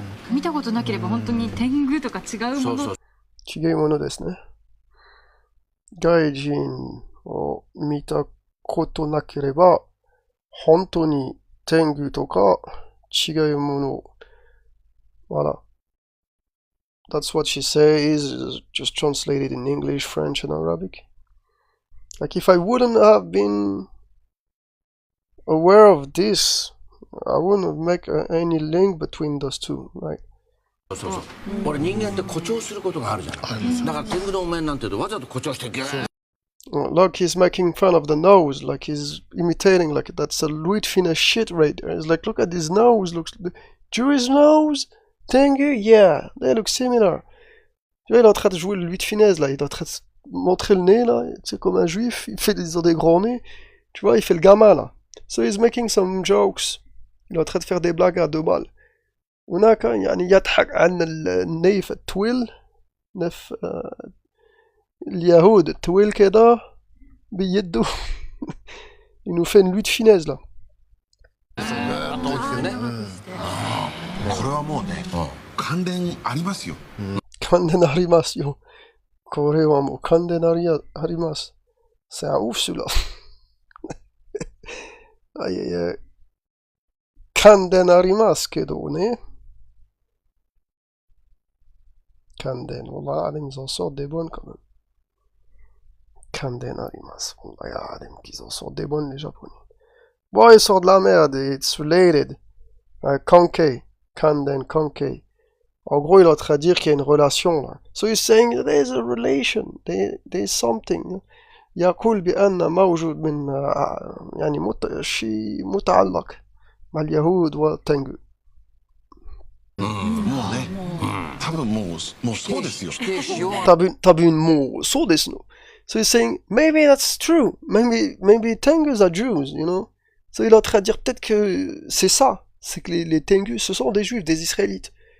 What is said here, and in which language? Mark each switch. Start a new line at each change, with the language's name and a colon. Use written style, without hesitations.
Japanese: 見たことなければ本当に天狗とか違うもの。違うものですね。外人を見たことなければ本当に天狗とか違うもの。
French: Voilà.
English: That's what she says, just translated in English, French, and Arabic. Like if I wouldn't have been aware of this, I wouldn't make any link between those two, right? そうそう。
Japanese: 俺人間って誇張することがあるじゃない。だから天狗のお面なんてわざと誇張してギュー。
English: Look, he's making fun of the nose, like he's imitating, like that's a Louis de Funès shit right there. He's like, look at his nose, looks the Jewish nose, Tengu, yeah, they look similar.
French: Tu vois, il est en train de jouer le Louis de Funès là, il est en train de montrer le nez là, c'est comme un juif, ils ont des grands nez, tu vois, il fait le gamin là.
English: So he's making some jokes,
French: il est en train de faire des blagues à deux balles.
Arabic: هناك يعني يضحك عن النيف الطويل نف اليهود الطويل كده بيده
French: il nous fait une Louis de Funès là.
Japanese: これはもうね、関連ありますよ。関連ありますよ。これはもう関連あります。
French: C'est un ouf celui-là. Aïe aïe aïe.
Japanese: 関連ありますけどね。関連、
French: والله ils en sortent des bonnes quand même.
Japanese: Kanden arimasu.
French: Ils en sont des bonnes, les Japonais. Bon, ils sortent de la merde.
English: It's related. Kankei. Kanden, Kankei.
French: En gros, il est en train de dire qu'il y a une relation, là.
English: So he's saying there's a relation. There's something.
Arabic: يقول بأن موجود من يعني شيء متعلق مع اليهود والتنجو.
Japanese: もうね、多分もうそうですよ。多分もうそうですの。
English: So he's saying maybe that's true. Maybe Tengus are Jews, you know.
French: So il est en train de dire peut-être que c'est ça, c'est que les Tengus ce sont des Juifs, des Israélites.